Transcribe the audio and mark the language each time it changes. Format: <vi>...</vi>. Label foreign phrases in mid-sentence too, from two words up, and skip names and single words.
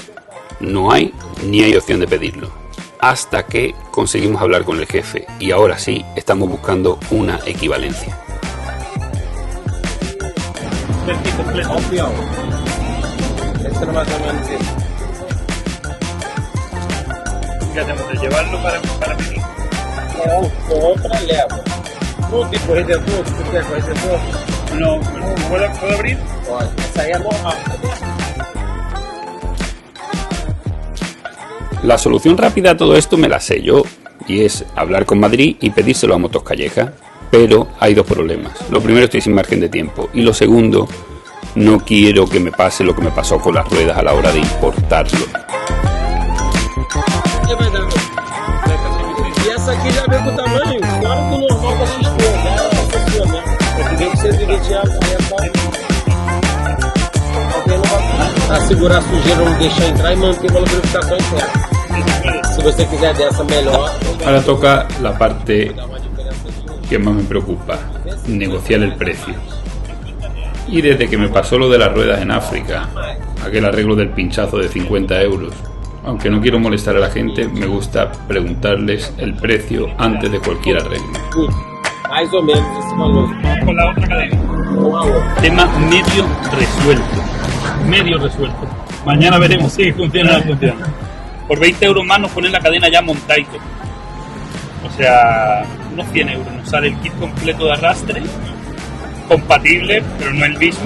<es>No hay ni hay opción de pedirlo. Hasta que conseguimos hablar con el jefe y ahora sí estamos buscando una equivalencia. Ya tenemos de llevarlo para pedir. Otra leva.</es> <pt>No tem corredor, tu quer corredor?</pt> <es>No, ¿puedo abrir?</es> <pt>Pode. Essa aí é normal.</pt> <es>La solución rápida a todo esto me la sé yo, y es hablar con Madrid y pedírselo a Motos Calleja, pero hay 2 problemas. Lo primero, estoy sin margen de tiempo, y lo segundo, no quiero que me pase lo que me pasó con las ruedas a la hora de importarlo.</es> <pt>E essa aqui já vem com o tamanho fora do normal da XP, né? Essa aqui, né? Porque vem com 120 anos, alguém não vai segurar a sujeira, não deixar entrar e manter uma lubrificação interna. Si você quiser dessa melhor.</pt> <es>Ahora toca la parte que más me preocupa, negociar el precio. Y desde que me pasó lo de las ruedas en África, aquel arreglo del pinchazo de 50 euros, aunque no quiero molestar a la gente, me gusta preguntarles el precio antes de cualquier arreglo.</es> <pt>Mais ou menos esse valor.</pt> <es>Con la otra cadena. Tema medio resuelto. Medio resuelto. Mañana veremos si funciona o no funciona. Por 20 euros más nos ponen la cadena ya montadito. O sea, unos 100 euros. Nos sale el kit completo de arrastre, compatible, pero no el mismo.</es>